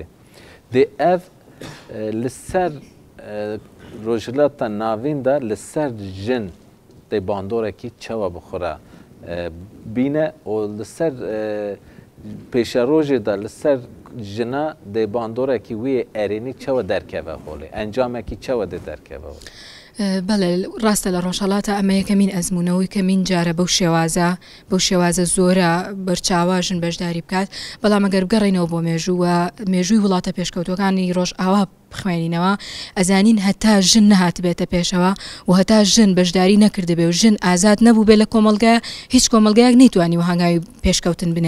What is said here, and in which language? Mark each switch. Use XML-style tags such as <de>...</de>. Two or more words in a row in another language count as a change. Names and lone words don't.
<ku>Dê ev li ser rojhilata navîn da li ser jin dê bandorekî çawa bixura bîne û li ser pêşerojê da li ser jina dê bandorekî wê erênî çawa derkeve holê encamekî çawa dê derkeve holê.</ku> <ckb>بەڵێ ڕاستە لە ڕۆژهەڵاتە ئەمە یەکەمین ئەزمونەوەی کەمین جارە بەو شێوازە زۆرە بەرچاواژن بەشداری بکات. بەڵام ئەگەر بگەڕێنەوە بۆ مێژووی وڵاتە پێشکەوتەکانی ڕۆژ ئاوا بخوێنینەوە ئەزانین هەتا ژن نەهات بێتە پێشەوە و هەتا ژن بەشداری نەکردبێ و ژن ئازاد نەبوو بێ لە کۆمەلگا هیچ کۆمەلگایەک نەیتوانی و هەنگاوی پێشکەوتن بنێ.</ckb>